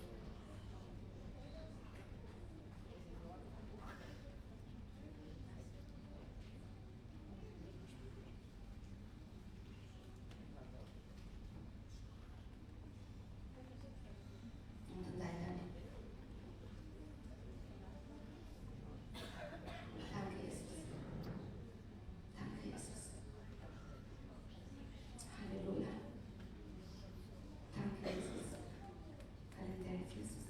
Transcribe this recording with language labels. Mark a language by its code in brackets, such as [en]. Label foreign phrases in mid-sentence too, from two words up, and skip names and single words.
[sq] Unë të ndaj tani. [de] Danke Jesus. Danke Jesus. Halleluja. Danke Jesus. [sq] Faleminderit Jesus.